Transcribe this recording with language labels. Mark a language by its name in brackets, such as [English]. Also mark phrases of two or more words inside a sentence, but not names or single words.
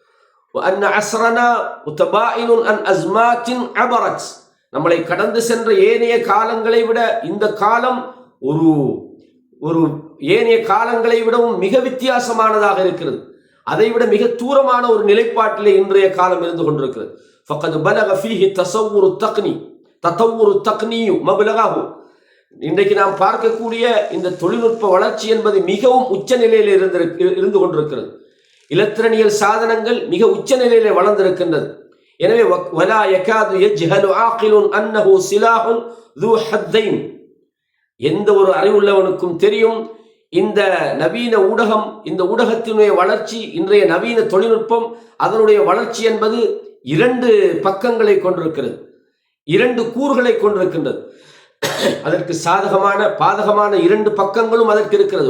[Tamil] நம்மளை கடந்து சென்ற ஏனைய காலங்களை விட இந்த காலம் ஒரு ஏனைய காலங்களை விடவும் மிக வித்தியாசமானதாக இருக்கிறது. அதைவிட மிக தூரமான ஒரு நிலைப்பாட்டிலே இன்றைய காலம் இருந்து கொண்டிருக்கிறது. [Arabic] فقد بلغ فيه تطور التقني مبلغه. [Tamil] இன்றைக்கு நாம் பார்க்கக்கூடிய இந்த தொழில்நுட்ப வளர்ச்சி என்பது மிகவும் உச்ச நிலையில் இருந்து கொண்டிருக்கிறது. இலத்திரனியல் சாதனங்கள் மிக உச்ச நிலையிலே வளர்ந்திருக்கின்றது. [Arabic] எனவே ولا يكاد يجهل عاقل انه سلاح ذو حدين. [Tamil] எந்த ஒரு அறிவுள்ளவனுக்கும் தெரியும் இந்த நவீன ஊடகம், இந்த ஊடகத்தினுடைய வளர்ச்சி, இன்றைய நவீன தொழில்நுட்பம், அதனுடைய வளர்ச்சி என்பது இரண்டு பக்கங்களை கொண்டிருக்கிறது, இரண்டு கூறுகளை கொண்டிருக்கின்றது. அதற்கு சாதகமான பாதகமான இரண்டு பக்கங்களும் அதற்கு இருக்கிறது.